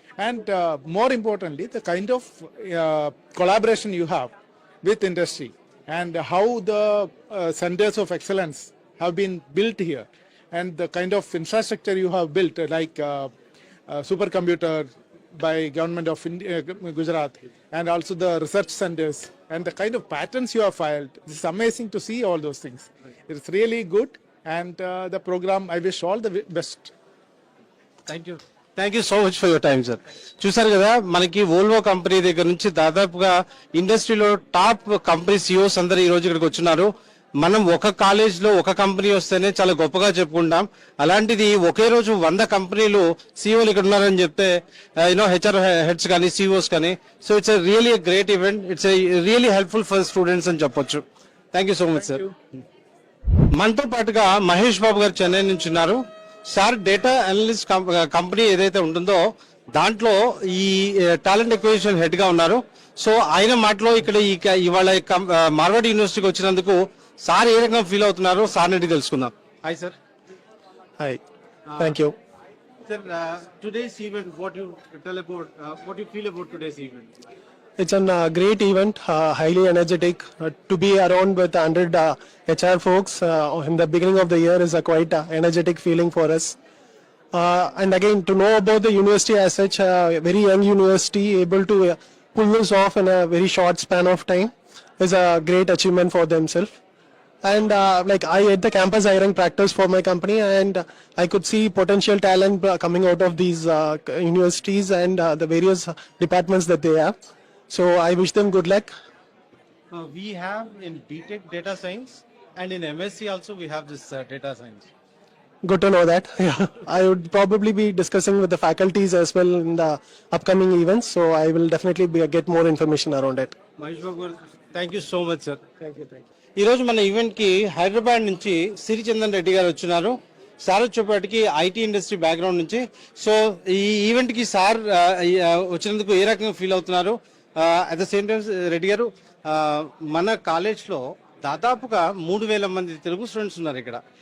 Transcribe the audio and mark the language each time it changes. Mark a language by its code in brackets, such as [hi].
[en] And more importantly, the kind of collaboration you have with industry and how the centers of excellence have been built here, and the kind of infrastructure you have built, like supercomputer by government of Gujarat, and also the research centers and the kind of patents you have filed. It's amazing to see all those things. It's really good, and the program, I wish all the best. Thank you so much for your time sir. [te] చూసారు కదా, మనకి Volvo company దగ్గర నుంచి దాదాపుగా ఇండస్ట్రీలో top company CEOs అందరూ ఈ రోజు ఇక్కడికి వచ్చున్నారు. మనం ఒక కాలేజ్ లో ఒక కంపెనీ వస్తేనే చాలా గొప్పగా చెప్పుకుంటాం, అలాంటిది ఒకే రోజు 100 కంపెనీలు సిఇఓలు ఇక్కడ ఉన్నారని చెప్తే హెచ్ఆర్ హెడ్స్ కానీ సిఇఓస్ కానీ, [en] so it's really great event, it's really helpful for students [te] అని చెప్పొచ్చు. [en] Thank you so much sir. [te] మనతో పాటుగా మహేష్ బాబు గారు చెన్నై నుంచి ఉన్నారు. సార్ డేటా అనలిస్ట్ కంపెనీ ఏదైతే ఉంటుందో దాంట్లో ఈ టాలెంట్ ఎక్విజిషన్ హెడ్ గా ఉన్నారు. సో ఆయన మాటలో ఇక్కడ ఇవాళ మార్వాడి యూనివర్సిటీకి వచ్చినందుకు సార్ ఏ రకంగా ఫీల్ అవుతున్నారు సార్ నుండి తెలుసుకుందాం. [en] Hi sir. Hi, thank you. Sir, today's event what you tell about what you feel about today's event? It's a great event, highly energetic. To be around with 100 HR folks in the beginning of the year is a quite energetic feeling for us. And again, to know about the university as such, a very young university able to pull this off in a very short span of time is a great achievement for themselves. And like I had the campus hiring practice for my company, and I could see potential talent coming out of these universities and the various departments that they have. So I wish them good luck. We have in BTech data science and in MSc also we have this data science. Good to know that. Yeah, I would probably be discussing with the faculties as well in the upcoming events. So I will definitely get more information around it. Mahesh Babu గారు, thank you so much sir. [te] ఈ రోజు మన event కి హైదరాబాద్ నుంచి సిరిచందన్ రెడ్డి గారు వచ్చినారు. Sir వచ్చేపాటికి IT industry background నుంచి. సో ఈ ఈవెంట్ కి సార్ వచ్చినందుకు ఏ రకంగా ఫీల్ అవుతున్నారు? [en] at the same time [te] Reddy గారు, మన కాలేజ్ లో దాదాపుగా 3,000 మంది తెలుగు స్టూడెంట్స్ ఉన్నారు ఇక్కడ.